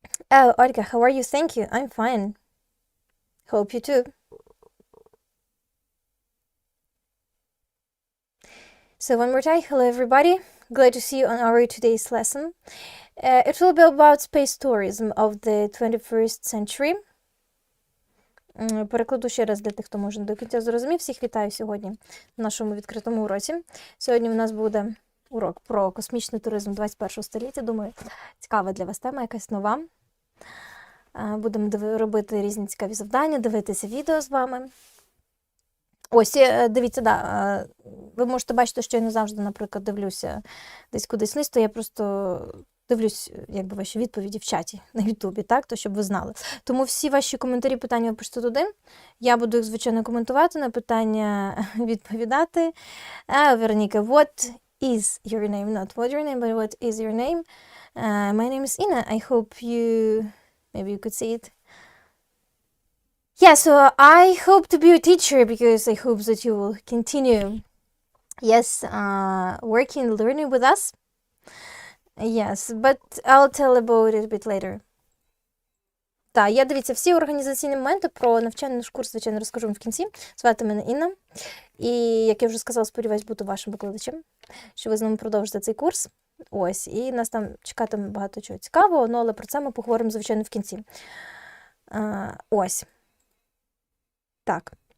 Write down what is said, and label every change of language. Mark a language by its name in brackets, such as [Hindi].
[English] Oh, Olga, how are you? Thank you. I'm fine. Hope you too. So one more time, hello everybody. Glad to see you on our today's lesson. It will be about space tourism of the 21st century. [Ukrainian] Перекладу ще раз для тих, хто може до кінця зрозумів. Всіх вітаю сьогодні в нашому відкритому уроці. Сьогодні у нас буде урок про космічний туризм 21 століття. Думаю, цікава для вас тема, якась нова. Будемо робити різні цікаві завдання, дивитися відео з вами. Ось, дивіться, да, ви можете бачити, що я не завжди, наприклад, дивлюся десь кудись вниз, то я просто дивлюсь, якби, ваші відповіді в чаті на Ютубі, так, то щоб ви знали. Тому всі ваші коментарі, питання ви пишете туди. Я буду їх, звичайно, коментувати, на питання відповідати. [English] Вероніка, what is your name? Not what your name, but what is your name? My name is Ina. I hope maybe you could see it. Yeah, so I hope to be a teacher because I hope that you will continue, yes, working, learning with us. Yes, but I'll tell about it a bit later. [Ukrainian] Так, я, дивіться, всі організаційні моменти про навчальний наш курс, звичайно, розкажу вам в кінці. Звати мене Інна. І, як я вже сказала, сподіваюсь, бути вашим викладачем, що ви з нами продовжите цей курс. Ось, і нас там чекатиме багато чого цікавого, але про це ми поговоримо, звичайно, в кінці. Ось. Так.